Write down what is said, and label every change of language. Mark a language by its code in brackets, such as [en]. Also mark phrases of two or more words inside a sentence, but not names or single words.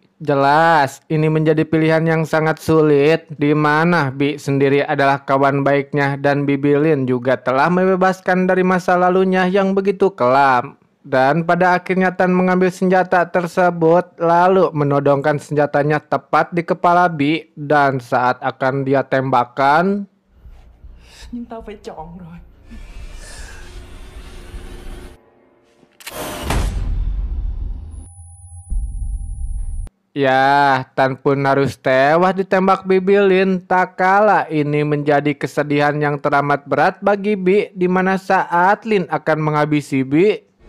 [id] Jelas, ini menjadi pilihan yang sangat sulit, di mana Bi sendiri adalah kawan baiknya dan Bibi Lin juga telah membebaskan dari masa lalunya yang begitu kelam. Dan pada akhirnya Tan mengambil senjata tersebut, lalu menodongkan senjatanya tepat di kepala Bi, dan saat akan dia tembakan, [vi] Nhưng tao phải chọn rồi. [id] ya, Tan pun harus tewas ditembak Bibi Lin. Tak kalah ini menjadi kesedihan yang teramat berat bagi Bi, di mana saat Lin akan menghabisi Bi,